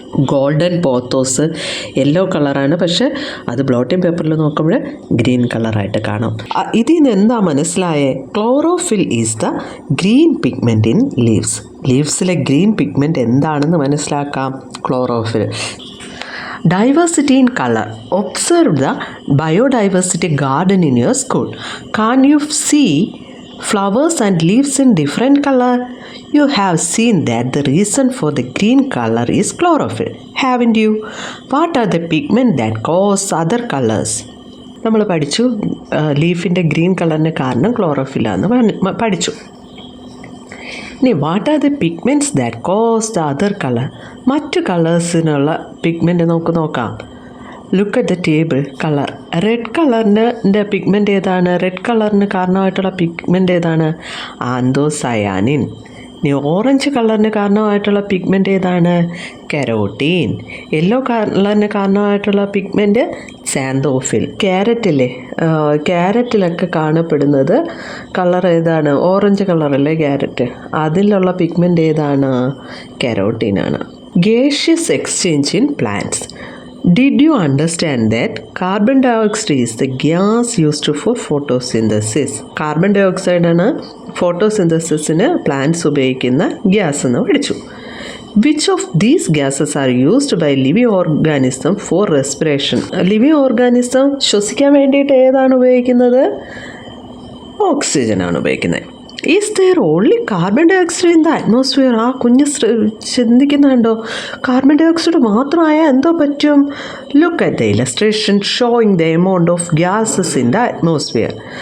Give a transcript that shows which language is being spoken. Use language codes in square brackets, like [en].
[ml] Golden pothos yellow കളറാണ്, പക്ഷെ അത് ബ്ലോട്ടിംഗ് പേപ്പറിൽ നോക്കുമ്പോൾ ഗ്രീൻ കളറായിട്ട് കാണാം. ഇതിൽ നിന്ന് എന്താ മനസ്സിലായേ? [en] Chlorophyll is the green pigment in leaves. [ml] ലീവ്സിലെ green pigment എന്താണെന്ന് മനസ്സിലാക്കാം. [en] Chlorophyll. Diversity in color. Observe the biodiversity garden in your school. Can you see flowers and leaves in different color? You have seen that the reason for the green color is chlorophyll, haven't you? What are the pigments that cause other colors? [ml] നമ്മൾ പഠിച്ചു ലീഫിൻ്റെ green കളറിന് കാരണം ക്ലോറോഫില്ലാന്ന് പഠിച്ചു. [en] ഇനി what are the pigments that cause the other colour? [ml] മറ്റു കളേഴ്സിനുള്ള pigment നമുക്ക് നോക്കാം. [en] Look at the table. Colour. [ml] Red കളറിൻ്റെ പിഗ്മെൻറ്റ് ഏതാണ്? റെഡ് കളറിന് കാരണമായിട്ടുള്ള പിഗ്മെൻറ്റ് ഏതാണ്? ആന്തോസയാനിൻ. ഇനി ഓറഞ്ച് കളറിന് കാരണമായിട്ടുള്ള പിഗ്മെൻറ്റ് ഏതാണ്? കെരോട്ടീൻ. യെല്ലോ കളറിന് കാരണമായിട്ടുള്ള പിഗ്മെൻറ്റ് സാന്തോഫിൽ. ക്യാരറ്റില്ലേ, ക്യാരറ്റിലൊക്കെ കാണപ്പെടുന്നത് കളർ ഏതാണ്? Orange കളറല്ലേ carrot? അതിലുള്ള പിഗ്മെൻറ്റ് ഏതാണ്? കെരോട്ടീനാണ്. [en] Gaseous exchange in plants. Did you understand that carbon dioxide is the gas used for photosynthesis? [ml] Carbon dioxide ആണ് ഫോട്ടോസിന്തസിസിന് പ്ലാന്റ്സ് ഉപയോഗിക്കുന്ന ഗ്യാസ് എന്ന് പഠിച്ചു. [en] Which of these gases are used by living organism for respiration? [ml] Living organism ശ്വസിക്കാൻ വേണ്ടിയിട്ട് ഏതാണ് ഉപയോഗിക്കുന്നത്? Oxygen ആണ് ഉപയോഗിക്കുന്നത്. [en] Is there only carbon dioxide in the atmosphere? [ml] ആ കുഞ്ഞ് ചിന്തിക്കുന്നുണ്ടോ കാർബൺ ഡയോക്സൈഡ് മാത്രമായാൽ എന്തോ പറ്റും? [en] Look at the illustration showing the amount of gases in the atmosphere.